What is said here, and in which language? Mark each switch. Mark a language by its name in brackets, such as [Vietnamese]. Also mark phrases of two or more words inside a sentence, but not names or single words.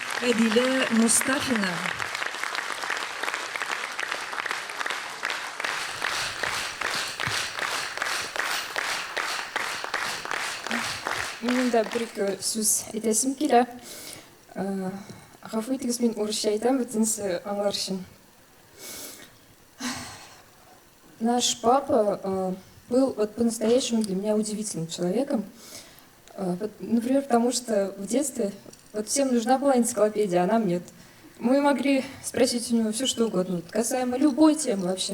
[Kazakh] Әдилә Мустафина. Менің де бір-екі сөз айтасым келе. Ғафу етіңіз, мен орысша айтамын, бітінсі аңлар үшін. [Russian] Наш папа был вот по-настоящему для меня удивительным человеком. Например, потому что в детстве вот всем нужна была энциклопедия, а нам нет. Мы могли спросить у него все, что угодно, вот, касаемо любой темы вообще.